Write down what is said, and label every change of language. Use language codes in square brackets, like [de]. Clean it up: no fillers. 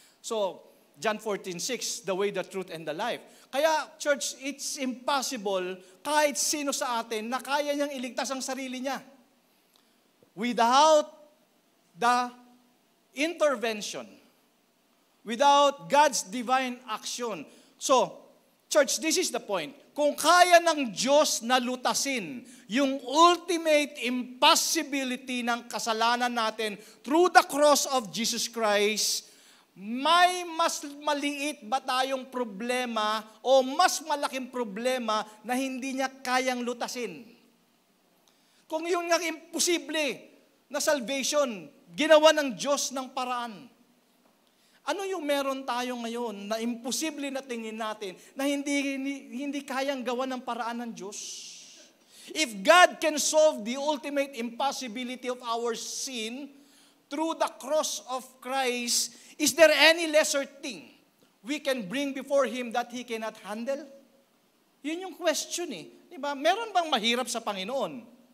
[en] So, John 14:6, the way, the truth, and the life. [tl] Kaya, church, [en] it's impossible [tl] kahit sino sa atin na kaya niyang iligtas ang sarili niya. [en] Without the intervention, without God's divine action. So, church, this is the point. [tl] Kung kaya ng Diyos na lutasin yung [en] ultimate impossibility [tl] ng kasalanan natin [en] through the cross of Jesus Christ, [tl] may mas maliit ba tayong problema o mas malaking problema na hindi niya kayang lutasin? Kung yun nga imposible na salvation, ginawa ng Diyos ng paraan. Ano yung meron tayo ngayon na imposible na tingin natin na hindi kayang gawa ng paraan ng Diyos? [en] If God can solve the ultimate impossibility of our sin through the cross of Christ, is there any lesser thing we can bring before Him that He cannot handle? [tl] Yun yung question Diba? Meron bang mahirap sa Panginoon?